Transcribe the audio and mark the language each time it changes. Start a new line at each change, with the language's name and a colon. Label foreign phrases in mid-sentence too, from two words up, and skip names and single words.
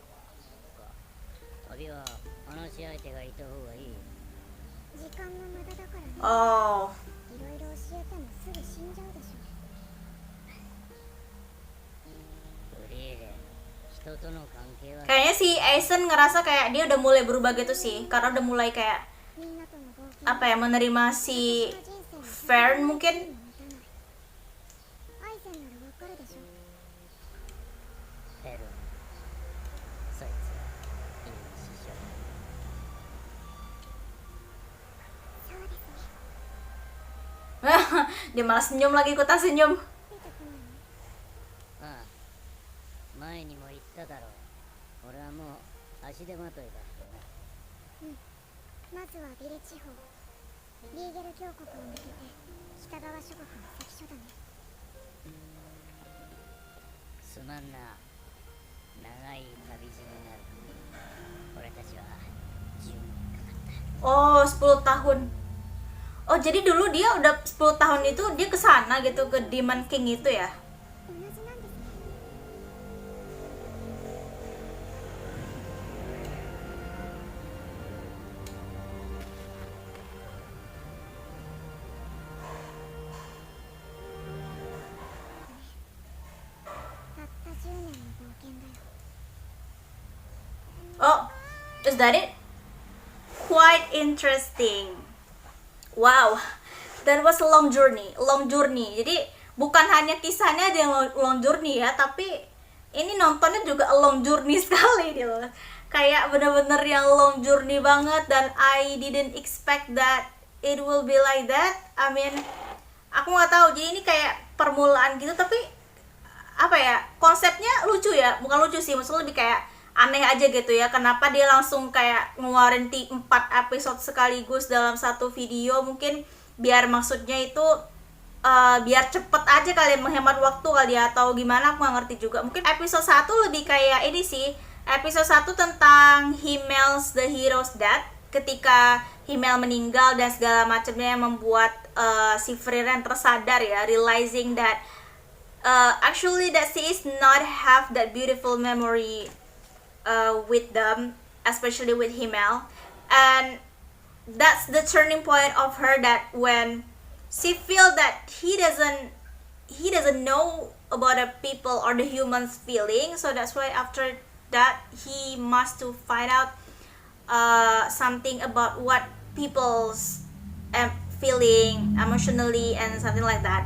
Japanese: 旅は話し相手がいた方がいい。時間の無駄だからね。 Oh. いろいろ教えてもすぐ死んじゃうでしょ。フリーレン、人との関係は
Indonesian: Kayaknya si Aizen ngerasa kayak dia udah mulai berubah gitu sih, karena udah mulai kayak
Japanese: みんなとの冒険
Indonesian: apa ya, menerima si Fern mungkin.
Japanese: アイゼンならわかるでしょ。フェルン、そいつはいい師匠。そうですね。
Indonesian: Dia malah senyum lagi, ikutan senyum.
Japanese: 出てこないの？ああ、前にも言っただろう。俺はもう足手まといだってな。まずはビレ地方、リーゲル峡谷を抜けて北側諸国の関所だね。すまんな。長い旅路になる。俺たちは10年かかった。
Indonesian: Oh, 10 tahun. Oh, jadi dulu dia udah 10 tahun itu dia ke sana gitu, ke
English: Demon King
Indonesian: itu ya.
Japanese: 同じなんですね。たった10年の冒険だよ。
English: Oh, is that it? Quite interesting. Wow, that was a long journey,
Indonesian: Jadi bukan hanya kisahnya aja yang
English: long journey
Indonesian: ya, tapi ini nontonnya juga
English: a long journey
Indonesian: sekali gitu. Kayak bener-bener yang
English: long journey
Indonesian: banget, dan
English: I didn't expect that it will be like that. I mean,
Indonesian: aku nggak tahu. Jadi ini kayak permulaan gitu, tapi apa ya, konsepnya lucu ya, bukan lucu sih, maksudnya lebih kayak aneh aja gitu ya. Kenapa dia langsung kayak ngeluarin 4 episode sekaligus dalam satu video? Mungkin biar maksudnya itu biar cepet aja kali, menghemat waktu kali ya, atau gimana, aku nggak ngerti juga. Mungkin episode 1 lebih kayak ini sih, episode 1 tentang Himmel's the Hero's Death, ketika Himmel meninggal dan segala macamnya, yang membuat si Frieren tersadar ya,
English: realizing that actually that she is not have that beautiful memory with them, especially with Himmel. And that's the turning point of her, that when she feel that he doesn't know about the people or the humans feeling, so that's why after that he must to find out something about what people's feeling emotionally and something like that.